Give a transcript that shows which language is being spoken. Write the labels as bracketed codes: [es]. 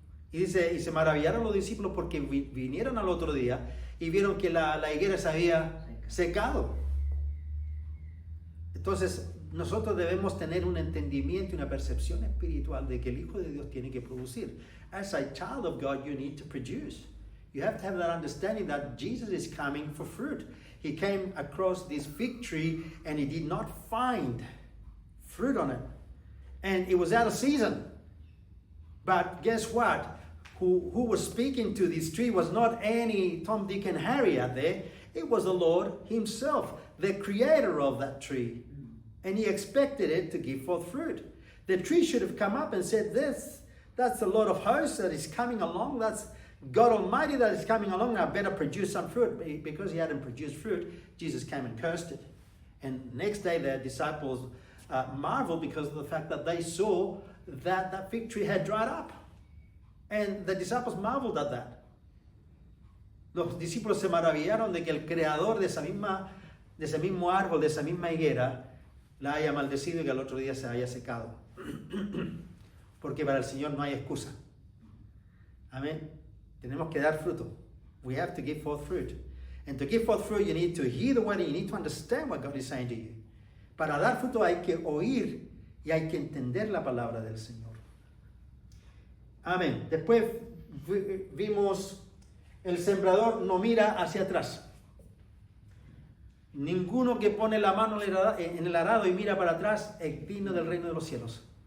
[es] Y dice, y se maravillaron los discípulos porque vinieron al otro día y vieron que la higuera se había secado. Entonces, nosotros debemos tener un entendimiento y una percepción espiritual de que el Hijo de Dios tiene que producir. [en] As a child of God, you need to produce. You have to have that understanding that Jesus is coming for fruit. He came across this fig tree and he did not find fruit on it. And it was out of season. But guess what? Who was speaking to this tree was not any Tom, Dick, and Harry out there. It was the Lord himself, the creator of that tree. And he expected it to give forth fruit. The tree should have come up and said, that's the Lord of hosts that is coming along. That's God Almighty that is coming along. I better produce some fruit. Because he hadn't produced fruit, Jesus came and cursed it. And next day, the disciples marveled because of the fact that they saw that that fig tree had dried up. And the disciples marveled at that. [es] Los discípulos se maravillaron de que el creador de ese mismo árbol, de esa misma higuera, la haya maldecido y que al otro día se haya secado. Porque para el Señor no hay excusa. Amén. Tenemos que dar fruto. [en] We have to give forth fruit. And to give forth fruit, you need to hear the word and you need to understand what God is saying to you. [es] Para dar fruto hay que oír y hay que entender la palabra del Señor. Amén. Después vimos el sembrador no mira hacia atrás. Ninguno que pone la mano en el arado y mira para atrás es digno del reino de los cielos.